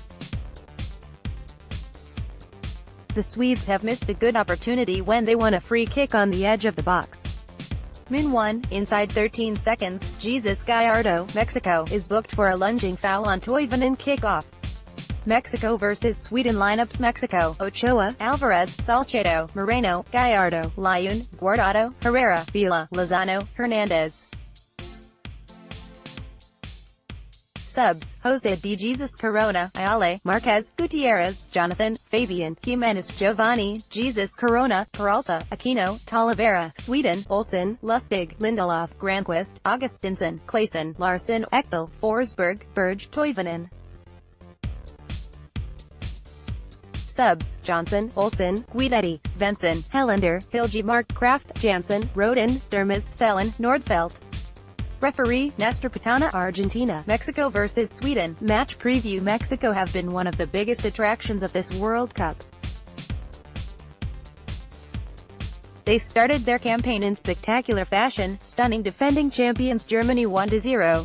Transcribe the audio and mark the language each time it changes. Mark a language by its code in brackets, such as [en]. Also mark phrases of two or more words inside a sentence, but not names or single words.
[en] The Swedes have missed a good opportunity when they won a free kick on the edge of the box. Min 1, inside 13 seconds, Jesus Gallardo, Mexico, is booked for a lunging foul on Toivonen kickoff. Mexico vs. Sweden lineups: Mexico: Ochoa, Alvarez, Salcedo, Moreno, Gallardo, Layun, Guardado, Herrera, Vela, Lozano, Hernandez. Subs: Jose de Jesus Corona, Ayala, Marquez, Gutierrez, Jonathan, Fabian, Jimenez, Giovanni, Jesus Corona, Peralta, Aquino, Talavera. Sweden: Olsen, Lustig, Lindelof, Granqvist, Augustinsson, Claesson, Larsson, Ekdal, Forsberg, Berge, Toivonen. Subs: Johnson, Olsen, Guidetti, Svensson, Helander, Hiljemark, Kraft, Janssen, Rodin, Dermes, Thelen, Nordfeldt. Referee: Nestor Pitana. Argentina, Mexico vs. Sweden. Match preview: Mexico have been one of the biggest attractions of this World Cup. They started their campaign in spectacular fashion, stunning defending champions Germany 1-0.